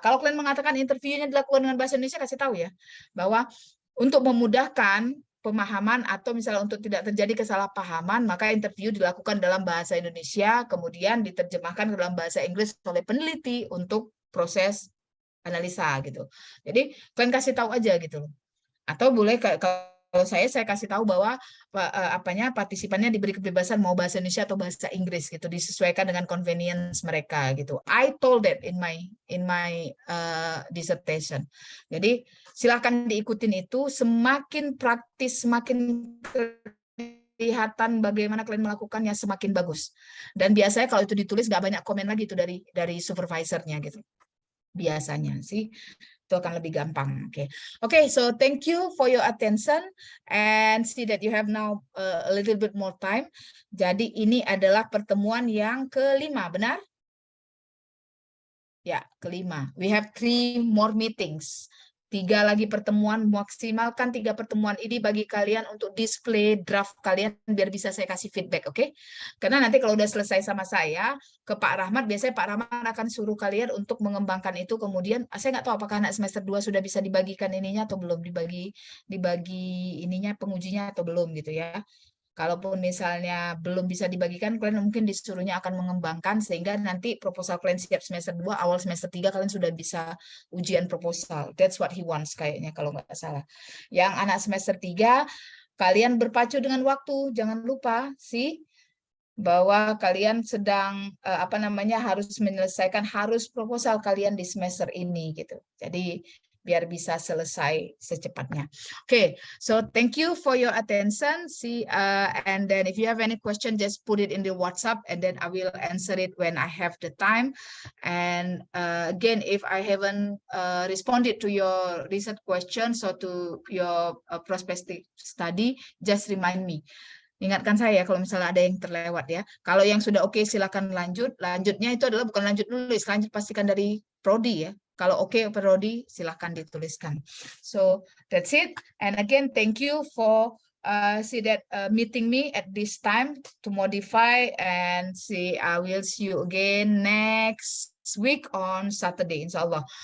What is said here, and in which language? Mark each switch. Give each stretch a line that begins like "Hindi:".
Indonesian: Kalau kalian mengatakan interviewnya dilakukan dengan bahasa Indonesia, kasih tahu ya, bahwa untuk memudahkan pemahaman atau misalnya untuk tidak terjadi kesalahpahaman, maka interview dilakukan dalam bahasa Indonesia, kemudian diterjemahkan ke dalam bahasa Inggris oleh peneliti untuk proses analisa gitu. Jadi kalian kasih tahu aja gitu. Atau boleh Kalau saya kasih tahu bahwa partisipannya diberi kebebasan mau bahasa Indonesia atau bahasa Inggris gitu, disesuaikan dengan convenience mereka gitu.
English: I told that in my dissertation.
Indonesian: Jadi silakan diikutin itu, semakin praktis, semakin kelihatan bagaimana kalian melakukannya semakin bagus. Dan biasanya kalau itu ditulis nggak banyak komen lagi itu dari supervisornya gitu. Biasanya sih itu akan lebih gampang.
English: Okay, so thank you for your attention and see that you have now a little bit more time.
Indonesian: Jadi ini adalah pertemuan yang kelima, benar? Ya, kelima.
English: We have 3 more meetings.
Indonesian: 3 lagi pertemuan, maksimalkan 3 pertemuan ini bagi kalian untuk display draft kalian biar bisa saya kasih feedback, oke? Karena nanti kalau udah selesai sama saya, ke Pak Rahmat, biasanya Pak Rahmat akan suruh kalian untuk mengembangkan itu, kemudian saya nggak tahu apakah anak semester 2 sudah bisa dibagikan ininya atau belum, dibagi ininya pengujinya atau belum gitu ya. Kalaupun misalnya belum bisa dibagikan, kalian mungkin disuruhnya akan mengembangkan sehingga nanti proposal kalian siap semester 2, awal semester 3 kalian sudah bisa ujian proposal.
English: That's what he wants
Indonesian: kayaknya kalau nggak salah. Yang anak semester 3, kalian berpacu dengan waktu. Jangan lupa sih bahwa kalian sedang harus menyelesaikan proposal kalian di semester ini gitu. Jadi biar bisa selesai secepatnya.
English: Okay, so thank you for your attention. And then if you have any question, just put it in the WhatsApp, and then I will answer it when I have the time. And again, if I haven't responded to your research questions or to your prospective study, just remind me.
Indonesian: Ingatkan saya kalau misalnya ada yang terlewat ya. Kalau yang sudah oke, silakan lanjut. Lanjutnya itu adalah bukan lanjut nulis, lanjut pastikan dari prodi ya. Kalau oke prodi, silakan dituliskan.
English: So that's it. And again, thank you for meeting me at this time to modify, and I will see you again next week on Saturday, insyaAllah.